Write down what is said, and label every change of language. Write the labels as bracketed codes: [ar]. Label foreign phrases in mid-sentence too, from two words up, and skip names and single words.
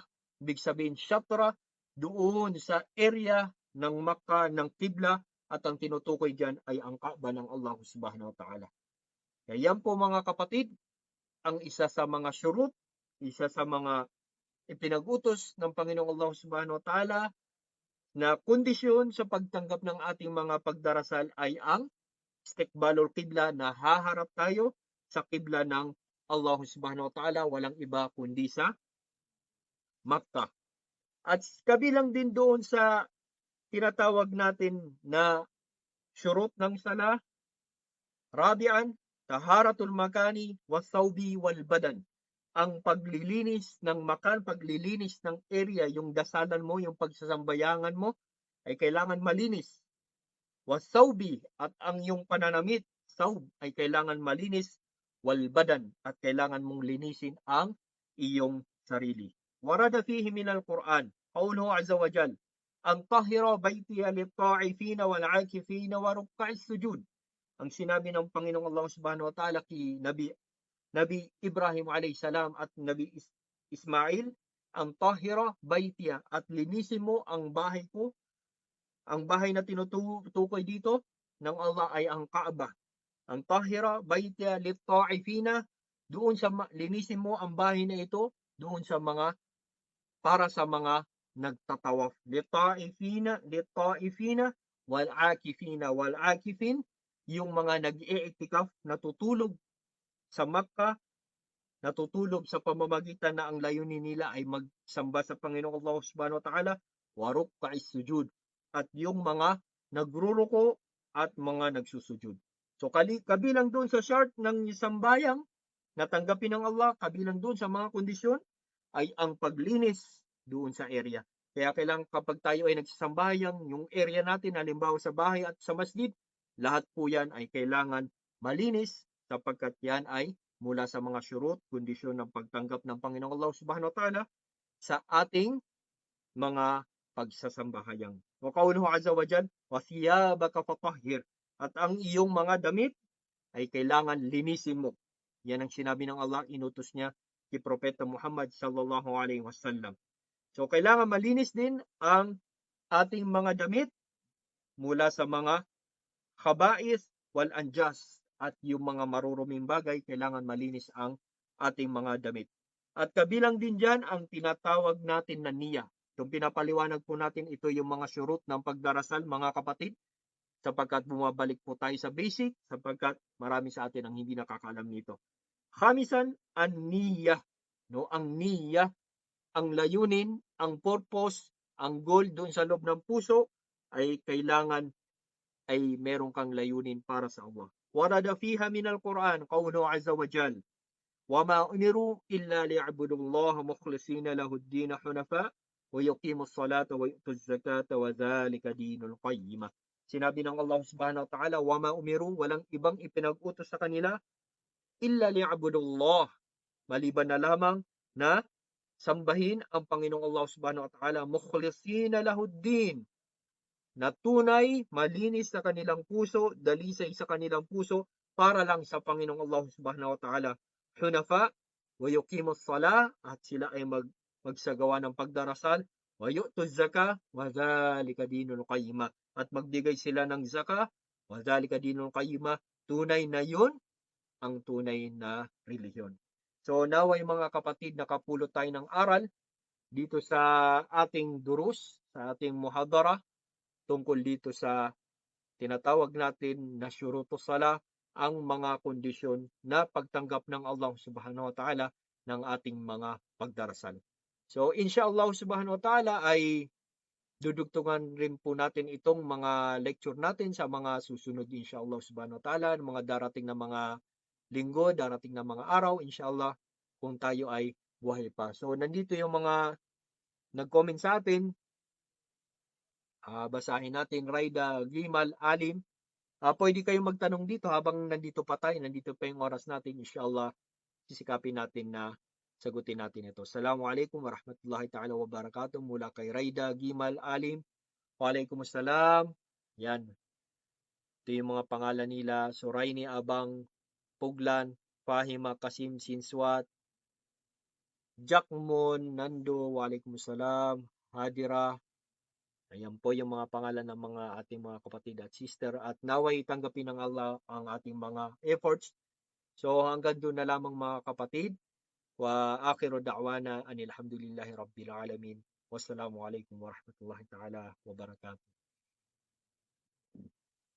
[tl] Ibig sabihin, syatra, doon sa area ng Makkah, ng Qibla, at ang tinutukoy dyan ay ang Kaaba ng [ar] الله سبحانه وتعالى. [tl] Kaya yan po mga kapatid, ang isa sa mga syurut, isa sa mga ipinag-utos ng Panginoong [ar] الله سبحانه وتعالى [tl] na kondisyon sa pagtanggap ng ating mga pagdarasal ay ang [ar] استقبال القبلة, [tl] na haharap tayo sa qibla ng [ar] الله سبحانه وتعالى, [tl] walang iba kundi sa Makkah. At kabilang din doon sa tinatawag natin na syurut ng sala, [ar] رابعاً، طهارة المكان والثوب والبدن. [tl] Ang paglilinis ng makan, paglilinis ng area, yung dasalan mo, yung pagsasambayangan mo, ay kailangan malinis. Wasawbi, at ang yung pananamit, sawb, ay kailangan malinis. [ar] والبدن, [tl] at kailangan mong linisin ang iyong sarili. [ar] وورد فيه من القرآن، قوله عز وجل, أن طهرا بيتي للطائفين والعاكفين والركع السجود. [tl] Ang sinabi ng Panginoong [ar] الله سبحانه وتعالى [tl] kay Nabi Ibrahim [ar] عليه السلام [tl] at Nabi Ismail, ang [ar] طهرا بيتي, [tl] at linisin mo ang bahay ko. Ang bahay na tinutukoy dito ng Allah ay ang Kaaba. Ang [ar] طهرا بيتي للطائفين, [tl] doon sa linisin mo ang bahay na ito doon sa mga, para sa mga nagtatawaf. [ar] للطائفين والعاكفين، والعاكفين, [tl] yung mga nag-i'tikaf, natutulog sa Makkah, natutulog sa pamamagitan na ang layunin nila ay magsamba sa Panginoong [ar] الله سبحانه وتعالى، والركع السجود, [tl] at yung mga nagruruko at mga nagsusujud. So kabilang doon sa shart ng sambayang natanggapin ng Allah, kabilang doon sa mga kondisyon ay ang paglinis doon sa area. Kaya kailangan kapag tayo ay nagsasambayang, yung area natin, halimbawa sa bahay at sa masjid, lahat po yan ay kailangan malinis, sapagkat yan ay mula sa mga syurut, kondisyon ng pagtanggap ng Panginoong [ar] الله سبحانه وتعالى [tl] sa ating mga pagsasambahayang. [ar] وقوله عز وجل، وثيابك فطهر, [tl] at ang iyong mga damit ay kailangan linisin mo. Yan ang sinabi ng Allah, inutos niya kay Propeta Muhammad [ar] صلى الله عليه وسلم. [tl] So kailangan malinis din ang ating mga damit mula sa mga [ar] الخبائث والأنجاس, [tl] at yung mga maruruming bagay, kailangan malinis ang ating mga damit. At kabilang din dyan ang tinatawag natin na niyya. Itong pinapaliwanag po natin, ito yung mga syurut ng pagdarasal, mga kapatid, sapagkat bumabalik po tayo sa basic, sapagkat marami sa atin ang hindi nakakaalam nito. Khamisan, ang niyya. No? Ang niyya, ang layunin, ang purpose, ang goal doon sa loob ng puso, ay kailangan ay meron kang layunin para sa Allah. [ar] وورد فيها من القرآن، قوله عز وجل, وَمَا أُمِرُوا إِلَّا لِيَعْبُدُوا اللَّهَ مُخْلِصِينَ لَهُ الدِّينَ حُنَفَاءَ وَيُقِيمُوا الصَّلَاةَ وَيُؤْتُوا الزَّكَاةَ وَذَلِكَ دِينُ الْقَيِّمَةِ. [tl] Sinabi ng [ar] الله سبحانه وتعالى, وَمَا أُمِرُوا, [tl] walang ibang ipinag-utos sa kanila, [ar] إِلَّا لِيَعْبُدُوا اللَّهَ, [tl] maliban na lamang na sambahin ang Panginoong [ar] الله سبحانه وتعالى، مخلصين له الدين, [tl] na tunay, malinis sa kanilang puso, dalisay sa kanilang puso, para lang sa Panginoong [ar] الله سبحانه وتعالى. حنفاء، ويقيموا الصلاة, [tl] at sila ay magsagawa ng pagdarasal, [ar] ويؤتوا الزكاة، وذلك دين القيمة, [tl] at magbigay sila ng zaka, [ar] وذلك دين القيمة, [tl] tunay na yun ang tunay na relihiyon. So naway mga kapatid, nakapulot tayo ng aral dito sa ating durus, sa ating muhadara, tungkol dito sa tinatawag natin na [ar] شروط الصلاة, [tl] ang mga kondisyon na pagtanggap ng [ar] الله سبحانه وتعالى [tl] ng ating mga pagdarasal. So [ar] إن شاء الله سبحانه وتعالى [tl] ay dudugtungan rin po natin itong mga lecture natin sa mga susunod [ar] إن شاء الله سبحانه وتعالى, [tl] mga darating na mga linggo, darating na mga araw, inshallah, kung tayo ay buhay pa. So nandito yung mga nag-comment sa atin. Basahin natin. Raida Gimal Alim, pwede kayong magtanong dito habang nandito pa tayo, nandito pa yung oras natin, inshallah sisikapin natin na sagutin natin ito. [ar] السلام عليكم ورحمة الله تعالى وبركاته, [tl] mula kay Raida Gimal Alim. Waalaikumsalam. Yan. Ito yung mga pangalan nila: Suraini Abang Puglan, Fahima Kasim Sinswat, Jackmon Nando, Waalaikumsalam, Hadira. Ayan po yung mga pangalan ng mga ating mga kapatid at sister, at naway tanggapin ng Allah ang ating mga efforts. So hanggang doon na lamang mga kapatid. [ar] وآخر دعوانا أن الحمد لله رب العالمين. والسلام عليكم ورحمة الله تعالى وبركاته.